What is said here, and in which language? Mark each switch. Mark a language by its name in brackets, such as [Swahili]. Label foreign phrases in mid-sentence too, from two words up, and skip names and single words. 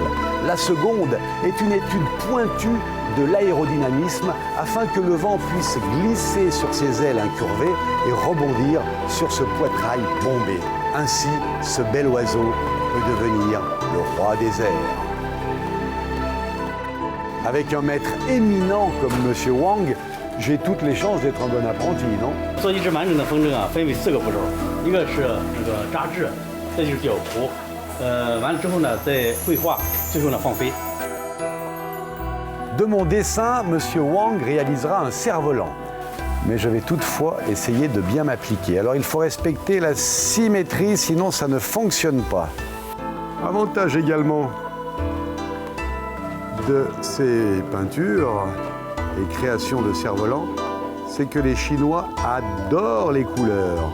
[French] La seconde est une étude pointue de l'aérodynamisme afin que le vent puisse glisser sur ses ailes incurvées et rebondir sur ce poitrail bombé. Ainsi, ce bel oiseau peut devenir le roi des airs. Avec un maître éminent comme Monsieur Wang, j'ai toutes les chances d'être un bon apprenti, non? [Chinese] 做一只完整的风筝啊，分为4个步骤，一个是那个扎制，再就是吊壶，完了之后呢，再绘画，最后呢放飞。 [French] De mon dessin, Monsieur Wang réalisera un cerf-volant. Mais je vais toutefois essayer de bien m'appliquer. Alors il faut respecter la symétrie, sinon ça ne fonctionne pas. Avantage également de ces peintures et créations de cerfs-volants, c'est que les Chinois adorent les couleurs.